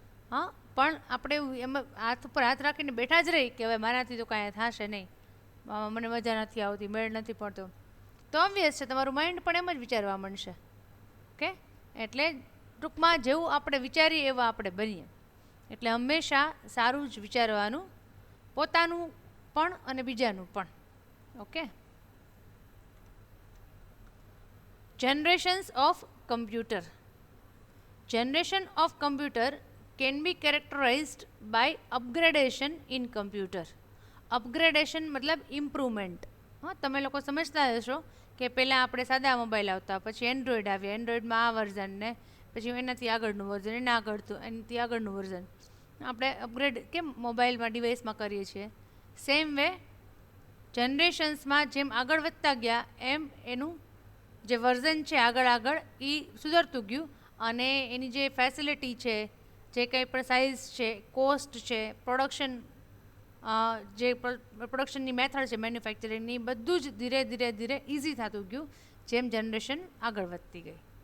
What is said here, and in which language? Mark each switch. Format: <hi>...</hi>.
<gu>હા, પણ આપણે એમાં હાથ ઉપર હાથ રાખીને બેઠા જ રહી કે હવે મારાથી તો કાંઈ થશે નહીં, મને મજા નથી આવતી, મેળ નથી પડતો, તો ઓબ્વિયસ છે તમારું માઇન્ડ પણ એમ જ વિચારવા માંડશે. ઓકે, એટલે ટૂંકમાં જેવું આપણે વિચારીએ એવા આપણે બનીએ. એટલે હંમેશા સારું જ વિચારવાનું, પોતાનું પણ અને બીજાનું પણ. Okay,</gu> <en>Generations of computer. Generation of computer can be characterized by upgradation in computer.</en> <gu>Upgradation मतलब ઇમ્પ્રુવમેન્ટ. હા, તમે લોકો સમજતા હશો કે પહેલાં આપણે સાદા મોબાઈલ આવતા, પછી એન્ડ્રોઈડ આવ્યા, એન્ડ્રોઈડમાં આ વર્ઝન ને પછી એનાથી આગળનું વર્ઝન, એના આગળનું, એનાથી આગળનું વર્ઝન. આપણે અપગ્રેડ કેમ મોબાઈલમાં ડિવાઇસમાં કરીએ છીએ, સેમ વે જનરેશન્સમાં જેમ આગળ વધતા ગયા એમ એનું જે વર્ઝન છે આગળ આગળ એ સુધરતું ગયું અને એની જે ફેસિલિટી છે, જે કંઈ પણ સાઇઝ છે, કોસ્ટ છે, પ્રોડક્શન જે પ્રોડક્શનની મેથડ છે મેન્યુફેક્ચરિંગની, બધું જ ધીરે ધીરે ધીરે ઇઝી થતું ગયું જેમ જનરેશન આગળ વધતી ગઈ.</gu>